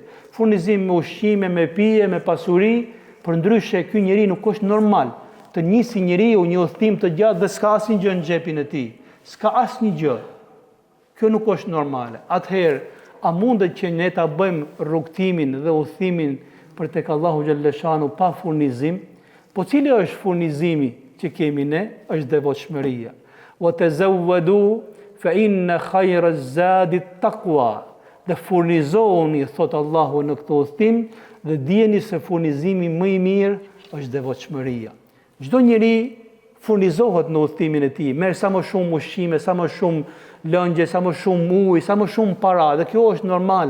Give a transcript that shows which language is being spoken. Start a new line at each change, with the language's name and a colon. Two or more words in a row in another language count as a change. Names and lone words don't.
Albanian: Furnizim me ushqime, me pije, me pasuri, përndryshe ky njeri nuk është normal të nisi njeriu një udhëtim të gjatë dhe s'ka asnjë gjë në xhepin e tij. S'ka asnjë gjë. Kjo nuk është normale. Atëherë, a mundet që ne ta bëjmë rrugtimin dhe udhëtimin për tek Allahu
Arabic: جل شأنه
Albanian: pa furnizim? Po cili është furnizimi që kemi ne? Është devotshmëria.
Arabic: وتزودوا فإن خير الزاد التقوى.
Albanian: Dhe furnizohuni, thot Allahu në këtë udhëtim, dhe dijeni se furnizimi më i mirë është devotshmëria. Çdo njeri furnizohet në udhëtimin e tij, merr sa më shumë ushqime, sa më shumë lëngje, sa më shumë ujë, sa më shumë para, dhe kjo është normale.